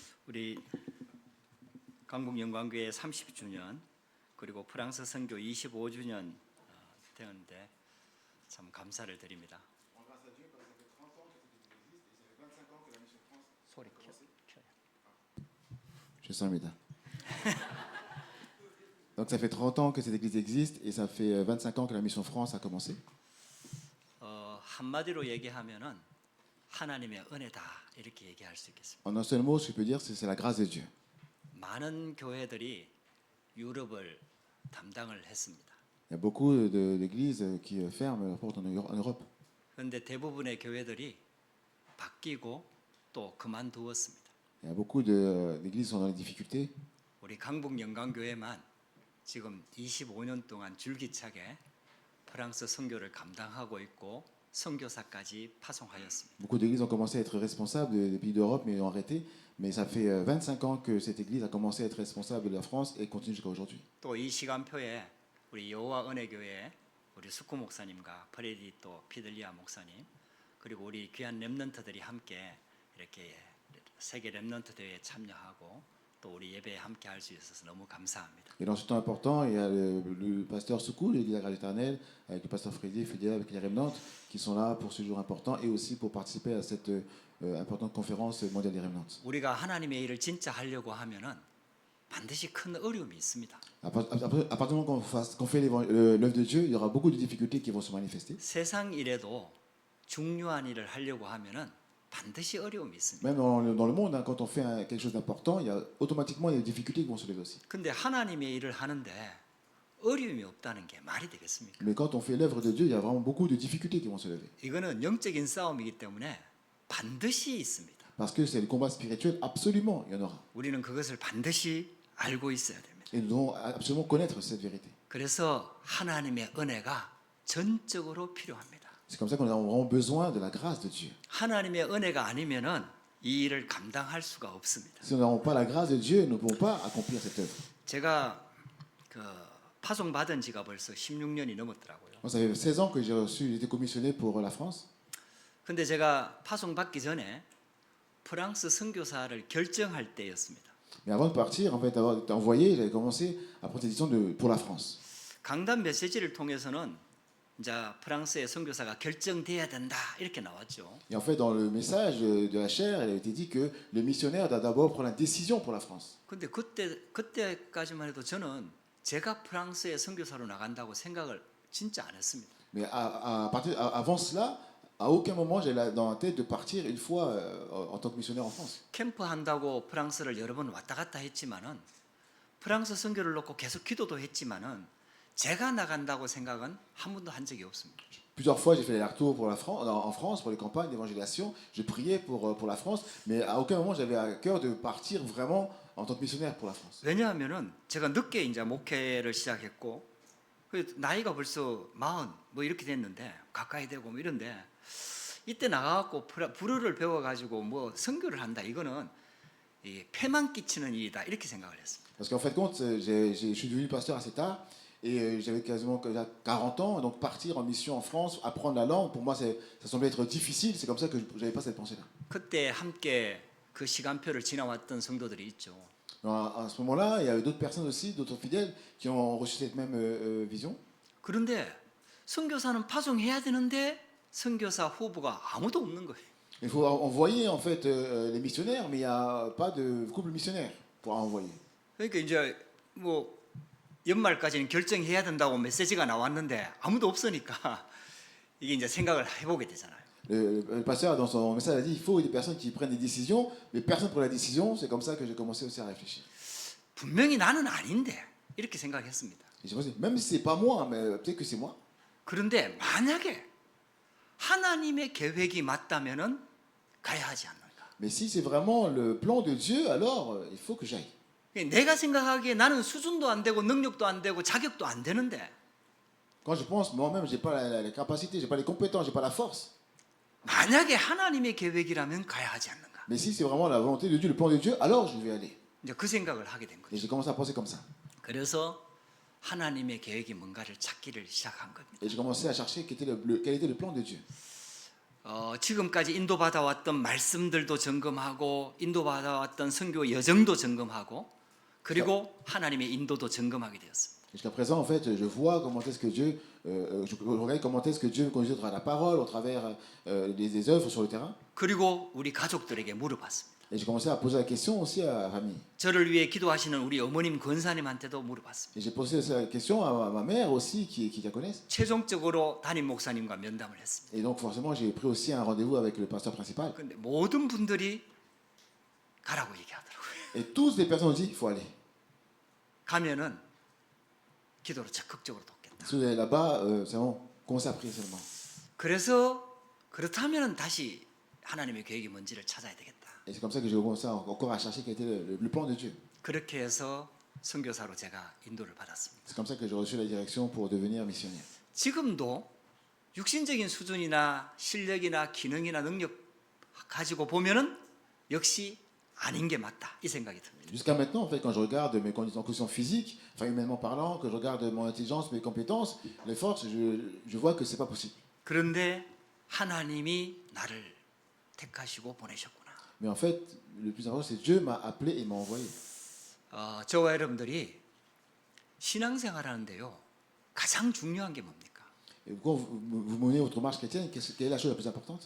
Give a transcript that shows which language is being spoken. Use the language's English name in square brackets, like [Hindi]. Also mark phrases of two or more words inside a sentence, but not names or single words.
[Korean] 우리 강북영광교회 30주년 그리고 프랑스 선교 25주년 되었는데 참 감사를 드립니다. 소리 켜요. 죄송합니다. [French] Donc ça fait 30 ans que cette église existe et ça fait 25 ans que la mission France a commencé. [Korean] 한마디로 얘기하면은 하나님의 은혜다 이렇게 얘기할 수 있겠습니다. [French] En un seul mot, ce que je peux dire, c'est la grâce de Dieu. [Korean] 많은 교회들이 유럽을 담당을 했습니다. [French] Il y a beaucoup d'églises qui ferment leurs portes en Europe. [Korean] 그런데 대부분의 교회들이 바뀌고 또 그만두었습니다. [French] Il y a beaucoup d'églises qui sont dans les difficultés. [Korean] 우리 강북영광교회만 지금 25년 동안 줄기차게 프랑스 선교를 감당하고 있고 선교사까지 파송하였습니다. [French] Beaucoup d'églises ont commencé à être responsables des pays d'Europe, mais ont arrêté. Mais ça fait 25 ans que cette église a commencé à être responsable de la France et continue jusqu'à aujourd'hui. [Korean] 또 이 시간표에 우리 여호와 은혜교회 우리 숙구 목사님과 프레디 또 피들리아 목사님 그리고 우리 귀한 렘넌트들이 함께 이렇게 세계 렘넌트 대회에 참여하고 또 우리 예배에 함께 할 수 있어서 너무 감사합니다. [French] Et dans ce temps important, il y a le pasteur Soukou, l'église de la Grâce éternelle, avec le pasteur Freddy, fidèle avec les Remnantes, qui sont là pour ce jour important et aussi pour participer à cette importante conférence mondiale des Remnantes. [Korean] 우리가 하나님의 일을 진짜 하려고 하면은 반드시 큰 어려움이 있습니다. [French] À partir du moment qu'on fait l'œuvre de Dieu, il y aura beaucoup de difficultés qui vont se manifester. [Korean] 세상 일에도 중요한 일을 하려고 하면은 반드시 어려움이 있습니다. [French] Même dans le monde, hein, quand on fait quelque chose d'important, il y a automatiquement des difficultés qui vont se lever aussi. [Korean] 근데 하나님의 일을 하는데 어려움이 없다는 게 말이 되겠습니까? [French] Mais quand on fait l'œuvre de Dieu, il y a vraiment beaucoup de difficultés qui vont se lever. [Korean] 이거는 영적인 싸움이기 때문에 반드시 있습니다. [French] Parce que c'est le combat spirituel, absolument, il y en aura. [Korean] 우리는 그것을 반드시 알고 있어야 됩니다. [French] Et nous devons absolument connaître cette vérité. [Korean] 그래서 하나님의 은혜가 전적으로 필요합니다. [French] C'est comme ça qu'on a vraiment besoin de la grâce de Dieu. [Korean] 하나님의 은혜가 아니면은 이 일을 감당할 수가 없습니다. [French] Si nous n'avons pas la grâce de Dieu, nous ne pouvons pas accomplir cette œuvre. [Korean] 제가 그 파송 받은 지가 벌써 16년이 넘었더라고요. [French] Moi, ça fait 16 ans que j'ai été commissionné pour la France. [Korean] 근데 제가 파송 받기 전에 프랑스 선교사를 결정할 때였습니다. [French] Mais avant de partir, en fait, d'avoir été envoyé, j'avais commencé à prendre cette décision pour la France. [Korean] 강단 메시지를 통해서는 이제 프랑스의 선교사가 결정돼야 된다 이렇게 나왔죠. [French] Et en fait, dans le message de la chair, il a été dit que le missionnaire doit d'abord prendre la décision pour la France. [Korean] 근데 그때까지만 해도 저는 제가 프랑스의 선교사로 나간다고 생각을 진짜 안 했습니다. [French] Mais avant cela, à aucun moment j'avais dans la tête de partir une fois en tant que missionnaire en France. [Korean] 캠프 한다고 프랑스를 여러 번 왔다 갔다 했지만은 프랑스 선교를 놓고 계속 기도도 했지만은 제가 나간다고 생각은 한 번도 한 적이 없습니다. [French] Plusieurs fois, j'ai fait les retours pour en France, pour les campagnes d'évangélisation. Je priais pour la France, mais à aucun moment j'avais à cœur de partir vraiment en tant que missionnaire pour la France. [Korean] 왜냐하면은 제가 늦게 이제 목회를 시작했고 나이가 벌써 40 뭐 이렇게 됐는데 가까이 되고 뭐 이런데 이때 나가갖고 불어를 배워가지고 뭐 선교를 한다 이거는 이 폐만 끼치는 일이다 이렇게 생각을 했습니다. [French] Parce qu'en fait, compte, je suis devenu pasteur assez tard et j'avais quasiment 40 ans, donc partir en mission en France, apprendre la langue, pour moi, ça semblait être difficile. C'est comme ça que je n'avais pas cette pensée-là. [Korean] 그때 함께 그 시간표를 지나왔던 성도들이 있죠. [French] À ce moment-là, il y avait d'autres personnes aussi, d'autres fidèles, qui ont reçu cette même vision. [Korean] 그런데 선교사는 파송해야 되는데 선교사 후보가 아무도 없는 거예요. [French] Il faut envoyer en fait les missionnaires, mais il n'y a pas de couple missionnaire pour envoyer. [Korean] 그러니까 이제 뭐 연말까지는 결정해야 된다고 메시지가 나왔는데 아무도 없으니까 이게 이제 생각을 해보게 되잖아요. [French] Le pasteur dans son message a dit il faut des personnes qui prennent des décisions, mais personne prend la décision. C'est comme ça que j'ai commencé aussi à réfléchir. [Korean] 분명히 나는 아닌데 이렇게 생각했습니다. [French] Et j'ai pensé même si c'est pas moi, mais peut-être que c'est moi. [Korean] 그런데 만약에 하나님의 계획이 맞다면은 가야 하지 않는가? [French] Mais si c'est vraiment le plan de Dieu, alors il faut que j'aille. [Korean] 내가 생각하기에 나는 수준도 안 되고 능력도 안 되고 자격도 안 되는데 [French] Quand je pense moi-même, j'ai pas la capacité, j'ai pas les compétences, j'ai pas la force. [Korean] 만약에 하나님의 계획이라면 가야 하지 않는가? [French] Mais si c'est vraiment la volonté de Dieu, le plan de Dieu, alors je vais aller. [Korean] 이제 그 생각을 하게 된 [French] Et [Korean] 거죠. [French] j'ai commencé à penser comme ça. [Korean] 그래서 하나님의 계획이 뭔가를 찾기를 시작한 겁니다. [French] Et j'ai commencé à chercher quel était le plan de Dieu. [Korean] 지금까지 인도받아왔던 말씀들도 점검하고 인도받아왔던 선교 여정도 점검하고 그리고 하나님의 인도도 점검하게 되었습니다. [French] Jusqu'à présent, en fait, je vois comment est-ce que Dieu, je regarde comment est-ce que Dieu me conduit à travers la parole, au travers des œuvres sur le terrain. [Korean] 그리고 우리 가족들에게 물어봤습니다. [French] Et j'ai commencé à poser la question aussi à Rami. [Korean] 저를 위해 기도하시는 우리 어머님 권사님한테도 물어봤습니다. [French] Et j'ai posé aussi la question à ma mère aussi, qui la connaissent. [Korean] 최종적으로 담임 목사님과 면담을 했습니다. [French] Et donc forcément, j'ai pris aussi un rendez-vous avec le pasteur principal. [Korean] 그런데 모든 분들이 가라고 얘기하더라고요. [French] Et toutes les personnes ont dit, il faut aller. [Korean] 가면은 기도로 적극적으로 돕겠다. [French] Si vous allez là-bas, c'est bon, commencez à prier seulement. [Korean] 그래서 그렇다면 다시 하나님의 계획이 뭔지를 찾아야 되겠다. [French] Et c'est comme ça que j'ai commencé encore à chercher quel était le plan de Dieu. [Korean] 그렇게 해서 선교사로 제가 인도를 받았습니다. [French] C'est comme ça que j'ai reçu la direction pour devenir missionnaire. [Korean] 지금도 육신적인 수준이나 실력이나 기능이나 능력 가지고 보면은 역시 아닌 게 맞다 이 생각이 듭니다. [French] Jusqu'à maintenant, en fait, quand je regarde mes conditions physiques, enfin humainement parlant, que je regarde mon intelligence, mes compétences, les forces, je vois que c'est pas possible. [Korean] 그런데 하나님이 나를 택하시고 보내셨구나. [French] Mais en fait, le plus important, c'est Dieu m'a appelé et m'a envoyé. [Korean] 저와 여러분들이 신앙생활하는데요 가장 중요한 게 뭡니까? [French] Et quand vous menez votre marche chrétienne, quelle est la chose la plus importante?